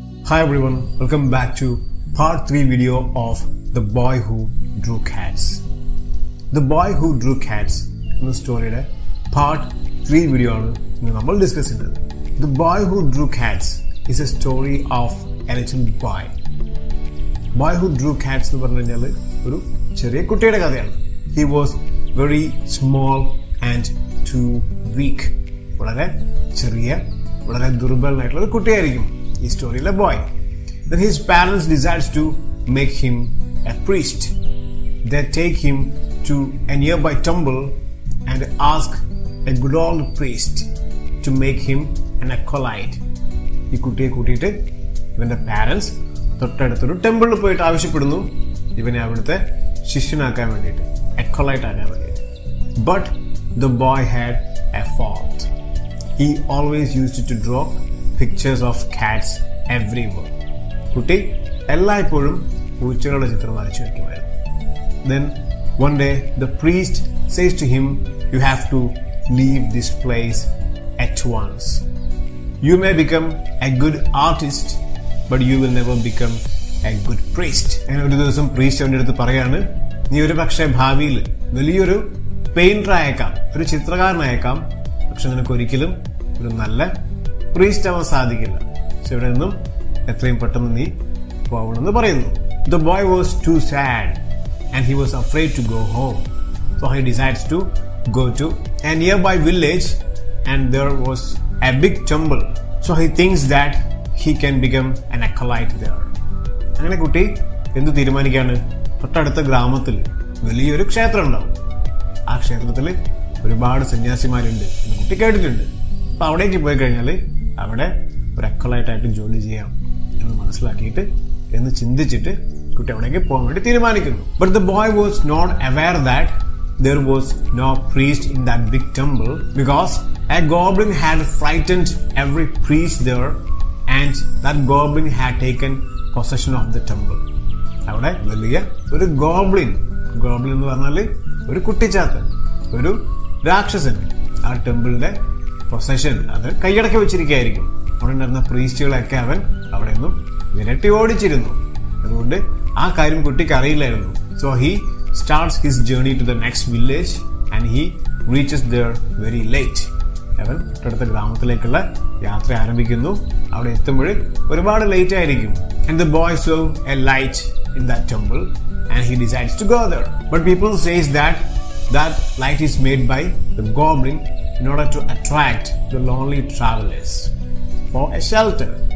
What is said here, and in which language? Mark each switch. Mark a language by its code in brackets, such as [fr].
[en] Hi everyone, welcome back to part 3 video of The Boy Who Drew Cats. [ml] The Boy Who Drew Cats എന്ന സ്റ്റോറിയുടെ part 3 video ആണ് ഇന്ന് നമ്മൾ discuss ചെയ്യുന്നത്. [en] The Boy Who Drew Cats is a story of a little boy. [ml] Boy Who Drew Cats എന്ന് പറഞ്ഞു കഴിഞ്ഞാൽ ഒരു ചെറിയ കുട്ടിയുടെ കഥയാണ്. [en] He was very small and too weak. [ml] വളരെ ചെറിയ, വളരെ ദുർബലനായിട്ടുള്ള ഒരു കുട്ടിയായിരിക്കും ഈ സ്റ്റോറിയിലെ boy. [en] Then his parents decides to make him a priest. They take him to a nearby temple and ask a good old priest to make him an acolyte. [ml] ഈ കുട്ടിയെ കൂട്ടിയിട്ട് ഇവന്റെ parents തൊട്ടടുത്തൊരു ടെമ്പിളിൽ പോയിട്ട് ആവശ്യപ്പെടുന്നു ഇവനെ അവിടുത്തെ ശിഷ്യനാക്കാൻ വേണ്ടിയിട്ട്, acolyte ആക്കാൻ വേണ്ടിയിട്ട്. [en] But the boy had a fault. He always used to draw pictures of cats everywhere. [ml] കുട്ടി എല്ലായ്പ്പോഴും പൂച്ചകളുടെ ചിത്രം വരച്ചു വയ്ക്കുമായിരുന്നു. [en] Then one day the priest says to him, you have to leave this place at once. You may become a good artist, but you will never become a good priest. [ml] അങ്ങനെ ഒരു ദിവസം priest അവൻ്റെ അടുത്ത് പറയാണ്, നീ ഒരു പക്ഷേ ഭാവിയിൽ വലിയൊരു പെയിന്റർ ആയേക്കാം, ഒരു ചിത്രകാരനായേക്കാം, പക്ഷെ നിനക്ക് ഒരിക്കലും ഒരു നല്ല പ്രീസ്റ്റ് ആവാൻ സാധിക്കില്ല. പക്ഷെ ഇവിടെ നിന്നും എത്രയും പെട്ടെന്ന് നീ പോകണമെന്ന് പറയുന്നു. [en] The boy was too sad and he was afraid to go home. So he decides to go to a nearby village and there was a big temple. So he thinks that he can become an acolyte there. [ml] അങ്ങനെ കുട്ടി എന്ത് തീരുമാനിക്കാണ്? തൊട്ടടുത്ത ഗ്രാമത്തിൽ വലിയൊരു ക്ഷേത്രം ഉണ്ടാവും. ആ ക്ഷേത്രത്തിൽ ഒരുപാട് സന്യാസിമാരുണ്ട് എന്ന് കുട്ടി കേട്ടിട്ടുണ്ട്. അപ്പൊ അവിടേക്ക് പോയി കഴിഞ്ഞാൽ അവിടെ ഒരു അക്കോളൈറ്റായിട്ട് ജോലി ചെയ്യാം എന്ന് മനസ്സിലാക്കിയിട്ട് എന്ന് ചിന്തിച്ചിട്ട് കുട്ടി അവിടേക്ക് പോകാൻ വേണ്ടി തീരുമാനിക്കുന്നു. [en] But the boy was not aware that there was no priest in that big temple because a goblin had frightened every priest there and that goblin had taken possession of the temple. [ml] അവിടെ വലിയ ഒരു goblin എന്ന് പറഞ്ഞാൽ ഒരു കുട്ടിച്ചാത്തൻ, ഒരു രാക്ഷസൻ ആ ടെമ്പിളിന്റെ possession അത് കൈയടക്കി വെച്ചിരിക്കുകയായിരിക്കും. അവിടെ ഉണ്ടായിരുന്ന പ്രീസ്റ്റുകളൊക്കെ അവൻ അവിടെ നിന്നും വിരട്ടി ഓടിച്ചിരുന്നു. അതുകൊണ്ട് ആ കാര്യം കുട്ടിക്ക് അറിയില്ലായിരുന്നു. [en] So he starts his journey to the next village and he reaches there very late. [ml] അവൻ തൊട്ടടുത്ത ഗ്രാമത്തിലേക്കുള്ള യാത്ര ആരംഭിക്കുന്നു. അവിടെ എത്തുമ്പോൾ ഒരുപാട് ലേറ്റ് ആയിരിക്കും. [en] And the boy saw a light in that temple and he decides to go there. But people says that light is made by the goblin in order to attract the lonely travelers for a shelter.